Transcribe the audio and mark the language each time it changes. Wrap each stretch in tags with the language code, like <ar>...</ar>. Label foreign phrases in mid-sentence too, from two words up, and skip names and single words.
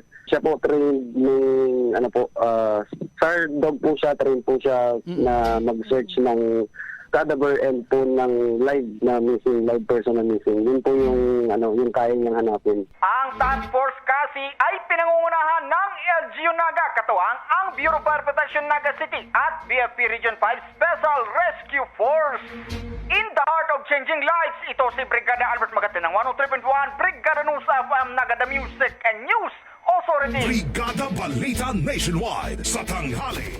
<tl>Siya po trained ng</tl> <en>SAR dog</en> <tl>po siya, trained po siya na mag-search ng cadaver and po ng</tl> <en>live person</en> <tl>na missing. Yun po yung kaya niyang hanapin. Ang Task Force kasi ay pinangungunahan ng LGU Naga, katuwang ang Bureau of Fire Protection Naga City at BFP Region 5 Special Rescue Force.</tl> <en>In the heart of changing lives,</en> <tl>ito si Brigada Albert Magate ng 103.1 Brigada News FM Naga,</tl> <en>the Music and News Authority.</en> <tl>Brigada Balita Nationwide sa tanghali.</tl>